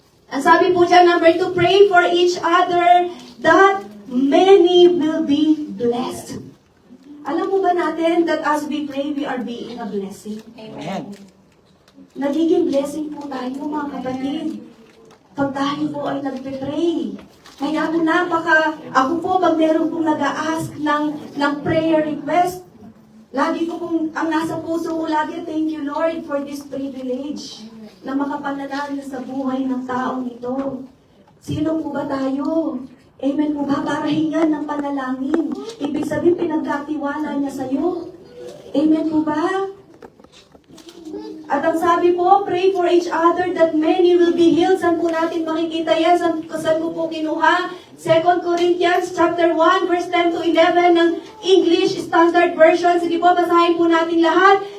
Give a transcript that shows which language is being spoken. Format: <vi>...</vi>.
<tl>Ang sabi po dyan,</tl> <en>number 2, pray for each other that many will be blessed.</en> <tl>Alam mo ba natin</tl> <en>that as we pray, we are being a blessing? Amen.</en> <tl>Nagiging blessing po tayo, mga kapatid. Pag tayo po ay nagpe-pray. Kaya po ako po, pag meron pong nag-a-ask ng prayer request, lagi ko pong, ang nasa puso ko lagi,</tl> <en>thank you Lord for this privilege</en> <tl>na makapanalangin sa buhay ng taong ito. Sino po ba tayo? Amen po ba? Para hingan ng panalangin. Ibig sabihin, pinagkatiwala niya sa'yo. Amen po ba? At ang sabi po,</tl> <en>pray for each other that many will be healed.</en> <tl>Saan po natin makikita yan? Saan ko po kinuha? 2 Corinthians chapter 1, verse 10 to 11 ng English Standard Version. Sige po, basahin po natin lahat.</tl>